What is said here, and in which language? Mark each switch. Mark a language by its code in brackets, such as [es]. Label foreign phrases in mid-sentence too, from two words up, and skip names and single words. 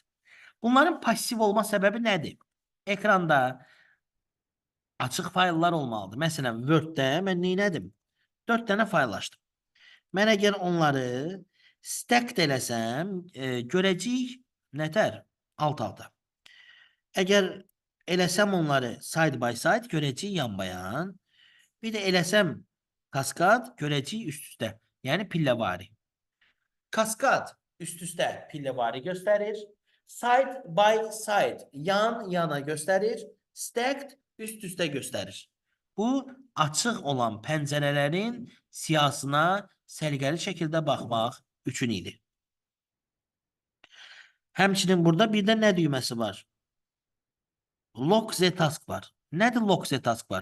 [az] Bunların pasiv olma səbəbi nədir? Ekranda açıq fayllar olmalıdır. Məsələn, Word-də mən neynədim? 4 dənə fayl açdım. Mən əgər onları stacked eləsəm, görəcəyik nətər? Alt-alta. Əgər eləsəm onları [en] side by side, [az] görəcəyik yan-bayan. Bir də eləsəm kaskad, görəcəyik üst-üstə. Yəni pilləvari. Kaskad üst-üstə pilləvari göstərir. [en] Side by side, [az] yan-yana göstərir. Stacked üst-üstə göstərir. Bu, açıq olan pəncərələrin siyahısına səliqəli şəkildə baxmaq üçün idi. Həmçinin burada bir də nə düyməsi var? [en] Lock Z taskbar. Nədir Lock Z taskbar?